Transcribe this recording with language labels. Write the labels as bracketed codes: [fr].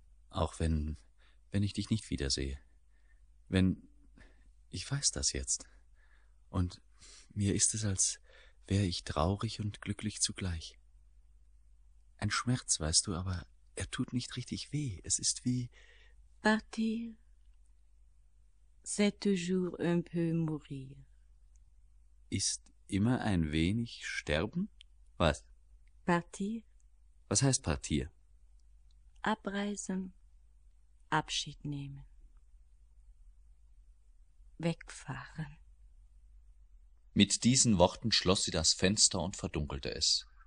[de] Auch wenn ich dich nicht wiedersehe. Wenn, ich weiß das jetzt. Und mir ist es, als wäre ich traurig und glücklich zugleich. Ein Schmerz, weißt du, aber er tut nicht richtig weh. Es ist wie... [fr] Partir, c'est toujours un peu mourir. [de] Ist... Immer ein wenig sterben? Was? [fr] Partir. [de] Was heißt Partir? Abreisen, Abschied nehmen, wegfahren. Mit diesen Worten schloss sie das Fenster und verdunkelte es.